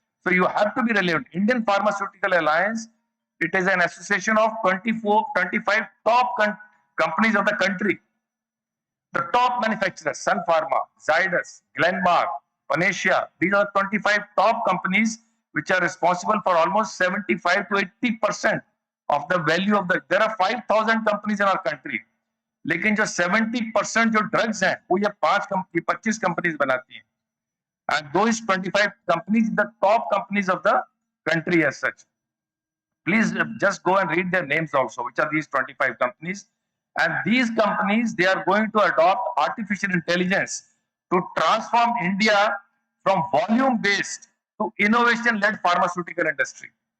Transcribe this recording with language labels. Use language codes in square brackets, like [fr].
[en] So you have to be relevant. Indian Pharmaceutical Alliance, it is an association of 25 top companies of the country. The top manufacturers, Sun Pharma, Zydus, Glenmark, Panacea, these are 25 top companies which are responsible for almost 75 to 80% of the value of the. There are 5,000 companies in our country. [hi] लेकिन जो 70% जो drugs हैं वो ये 25 companies बनाती हैं. [en] And those 25 companies, the top companies of the country as such. Please just go and read their names also, which are these 25 companies. And these companies, they are going to adopt artificial intelligence to transform India from volume-based to innovation-led pharmaceutical industry.